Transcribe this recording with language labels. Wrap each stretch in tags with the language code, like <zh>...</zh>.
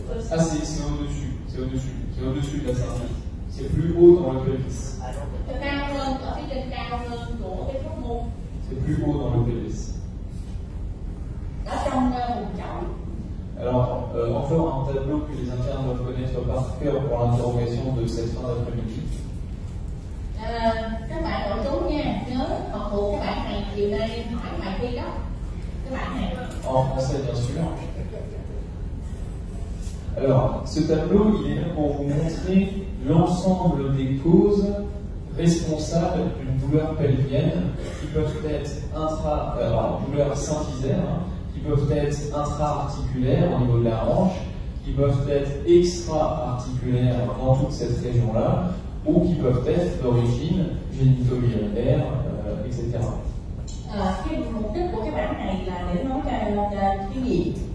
<fr>Ah, c'est au-dessus de la symphyse. C'est plus haut dans le pelvis.</fr> <vi>cao hơn, ở phía trên cao hơn của cái khớp môn.</vi> <fr>C'est plus haut dans le pelvis.</fr> <vi>Ở trong vùng chậu.</vi> <fr>Alors, encore un tableau que les internes doivent connaître par cœur pour l'interrogation de cette fin d'après-midi.</fr> <vi>Các bạn nội trú nha, nhớ học thuộc các bạn này chiều nay hỏi bài thi đó. Các bạn này.</vi> <fr>En français, bien sûr. Alors, ce tableau, il est là pour vous montrer l'ensemble des causes responsables d'une douleur pelvienne qui peuvent être douleurs symphysaires, qui peuvent être intra-articulaires au niveau de la hanche, qui peuvent être extra-articulaires dans toute cette région-là, ou qui peuvent être d'origine génito-urinaire, etc.</fr> <vi>Cái mục đích của cái bảng này là để nói cho cái gì?</vi>